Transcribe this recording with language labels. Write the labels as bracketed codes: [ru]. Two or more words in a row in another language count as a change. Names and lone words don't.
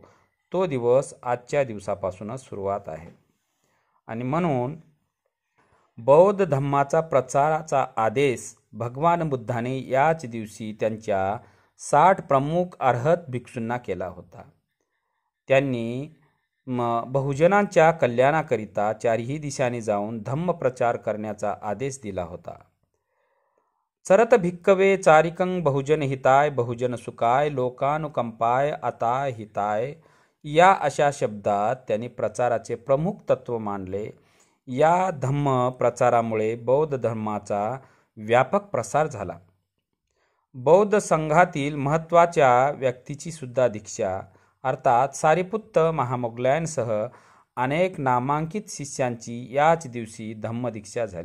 [mr] तो दिवस आजच्या दिवसापासूनच सुरुवात आहे आणि म्हणून बौद्ध धम्माचा प्रचाराचा आदेश भगवान बुद्धाने याच दिवशी त्यांच्या 60 प्रमुख अर्हत भिक्षूंना केला होता. त्यांनी बहुजनांच्या कल्याणाकरिता चारही दिशांनी जाऊन धम्म प्रचार करण्याचा आदेश दिला होता. [pi] चरत भिक्कवे चारिकं बहुजन हिताय बहुजन सुखाय लोकानुकंपाय अताय हिताय, [mr] या अशा शब्दात त्यांनी प्रचाराचे प्रमुख तत्व मांडले. या धम्म प्रचारामुळे बौद्ध धर्माचा व्यापक प्रसार झाला. बौद्ध संघातील महत्त्वाच्या व्यक्तीची सुद्धा दीक्षा अर्थात सारिपुत्त, महामोगलायनसह अनेक नामांकित शिष्यांची याच दिवशी धम्मदीक्षा झाली.